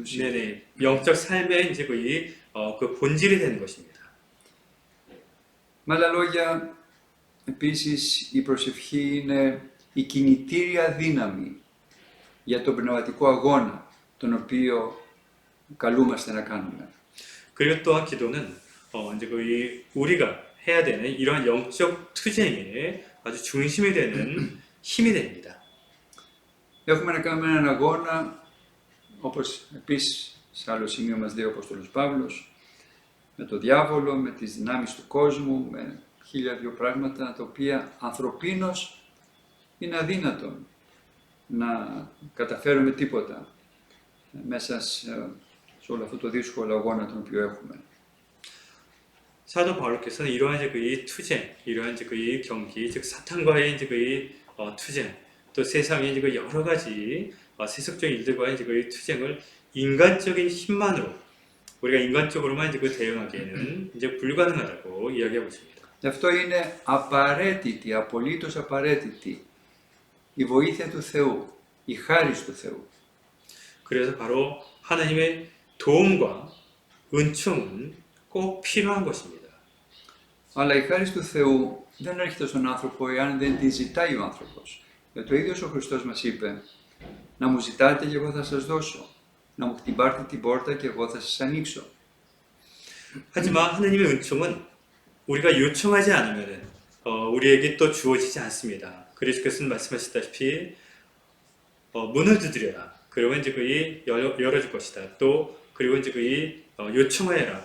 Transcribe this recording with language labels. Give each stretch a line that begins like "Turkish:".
Korean: 네네, 영적 삶의 이제 그 본질이 되는 것입니다.
Greek: Με άλλα λόγια, επίσης η προσευχή είναι η κινητήρια δύναμη για τον πνευματικό αγώνα, τον οποίο καλούμαστε να κάνουμε.
Korean: 그리고 또한 기도는 이제 우리가 해야 되는 이러한 영적 투쟁의 아주 중심이 되는 힘이 됩니다.
Greek: Έχουμε να κάνουμε έναν αγώνα, όπως επίσης σε άλλο σημείο μας λέει ο Απόστολος Παύλος, με το διάβολο, με τις δυνάμεις του κόσμου, με 1002 πράγματα, τα οποία ανθρωπίνως είναι αδύνατον να καταφέρουμε τίποτα μέσα σε όλο αυτό το δύσκολο αγώνα τον οποίο έχουμε.
Korean: 사도 바울께서는 이러한 이제 이 투쟁, 이러한 이제 이 경기, 즉 사탄과의 이제 투쟁, 또 세상의 이제 여러 가지 세속적인 일들과의 이제 이 투쟁을 인간적인 힘만으로 우리가 인간적으로만 이제 대응하기에는 이제 불가능하다고 이야기하고 있습니다.
Greek: Γι' αυτό είναι απαραίτητη, απολύτως απαραίτητη η βοήθεια του Θεού, η χάρις του Θεού.
Korean: 그래서 바로 하나님의 도움과 은총은 꼭 필요한 것입니다.
Greek: Αλλά η χάρις του Θεού δεν έρχεται στον άνθρωπο εάν δεν τη ζητάει ο άνθρωπος. Γιατί ο ίδιος ο Χριστός μας είπε να μου ζητάτε και εγώ θα σας δώσω. Να μου χτυπάτε την πόρτα και εγώ θα σας ανοίξω.
Korean: 하지만 하나님의 은총은 우리가 요청하지 않으면 우리에게 또 주어지지 않습니다. 그리스도께서는 말씀하셨다시피 문을 두드려라. 그러면 이제 열어줄 것이다. 또 그리고 이제 요청하여라.